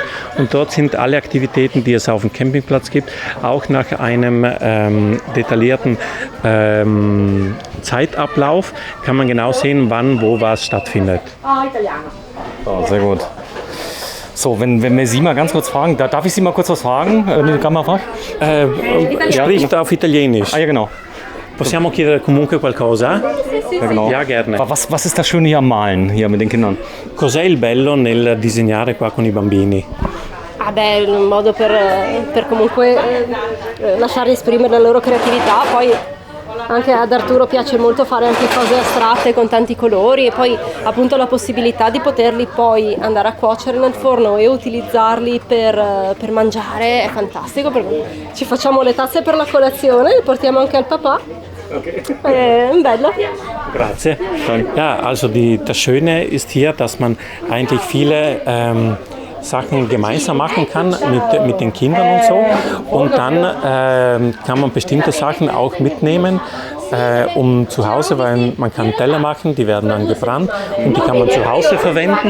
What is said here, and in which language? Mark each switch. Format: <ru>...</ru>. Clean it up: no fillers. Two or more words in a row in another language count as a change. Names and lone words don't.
<de>Und dort sind alle Aktivitäten, die es auf dem Campingplatz gibt, auch nach einem detaillierten Zeitablauf, kann man genau sehen, wann, wo was stattfindet. Oh, sehr gut. So, wenn wir Sie mal ganz kurz fragen, darf ich Sie mal kurz was fragen? Die Kamera? Spricht auf Italienisch. Ah ja, genau.</de> <it>Possiamo chiedere comunque qualcosa?</it> <de>Ja, genau. Ja, gerne. Was ist das Schöne hier am Malen, hier mit den Kindern?</de> <it>Cos'è il bello nel disegnare qua con i bambini? Ah beh, è un modo per comunque lasciare esprimere la loro creatività, poi anche ad Arturo piace molto fare anche cose astratte con tanti colori e poi appunto la possibilità di poterli poi andare a cuocere nel forno e utilizzarli per mangiare è fantastico, perché ci facciamo le tazze per la colazione, le portiamo anche al papà. Okay. Bello. Grazie.</it> <de>Ja, also das Schöne ist hier, dass man eigentlich viele Sachen gemeinsam machen kann mit den Kindern und so. Und dann kann man bestimmte Sachen auch mitnehmen, um zu Hause, weil man kann Teller machen, die werden dann gebrannt und die kann man zu Hause verwenden.</de>